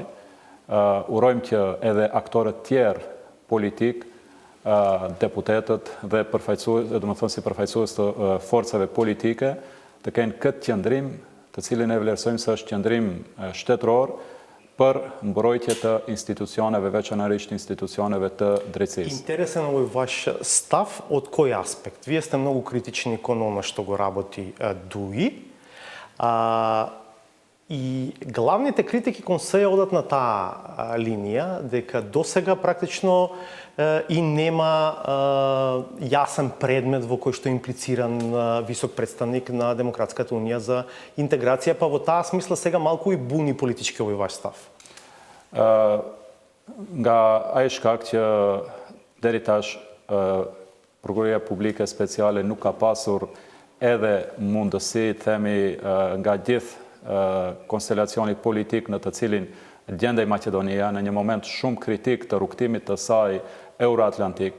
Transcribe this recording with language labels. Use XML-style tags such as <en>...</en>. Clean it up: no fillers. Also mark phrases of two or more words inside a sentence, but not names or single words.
<sq>Urojmë që edhe aktorët tjerë politik, deputetët dhe si përfaqësues të forcave politike të kenë këtë qëndrim, të cilin e vlerësojmë se është qëndrim shtetëror për mbrojtje të institucioneve, veçanërisht institucioneve të drejtësisë.</sq> <mk>Интересен е ваш став од кој аспект? Вие сте многу критични кон оно што го работи ДУИ. И главните критики кон се одат на таа линија, дека досега практично и нема јасен предмет во кој што е имплициран висок представник на Демократската унија за интеграција, па во таа смисла сега малку и буни политички овој ваш став.</mk> <sq>Nga ai shkak që deri tash Prokuroria Publike Speciale nuk ka pasur edhe mundësi, themi, nga gjithë konstelacioni politik në të cilin gjendej Maqedonia në një moment shumë kritik të rrugtimit të saj euroatlantik.</sq>